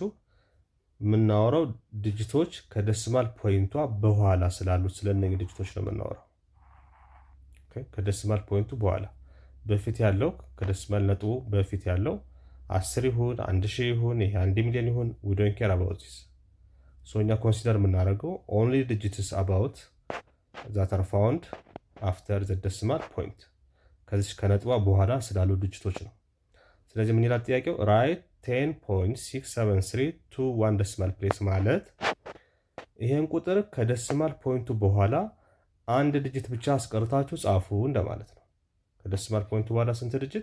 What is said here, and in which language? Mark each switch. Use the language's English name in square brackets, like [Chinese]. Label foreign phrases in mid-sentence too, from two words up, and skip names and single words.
[Amharic] የምናወራው ዲጂቶች ከደሲማል ፖይንቷ በኋላ ስላሉት ስለነዚህ ዲጂቶች ነው የምናወራው። ከደሲማል ፖይንቱ በኋላ በፊት ያለው ከደሲማል ነጥቡ በፊት ያለው 10 ይሁን 1000 ይሁን ይሄ 1 ሚሊዮን ይሁን [English] we don't care about this። [Amharic] እኛ ኮንሲደር የምናደርገው [English] only digits about that are found after the decimal point [Amharic] ከዚህ ከነጥቧ በኋላ ስላሉ ዲጂቶች ነው። ስለዚህ ምን ይላል ጥያቄው? [English] right 10.673 to one decimal place [Amharic] ማለት ይሄን ቁጥር ከደሲማል ፖይንቱ በኋላ አንድ ዲጂት ብቻ አስቀርታችሁ ጻፉ እንደማለት ነው። ከደሲማል ፖይንቱ በኋላ ስንት ዲጂት?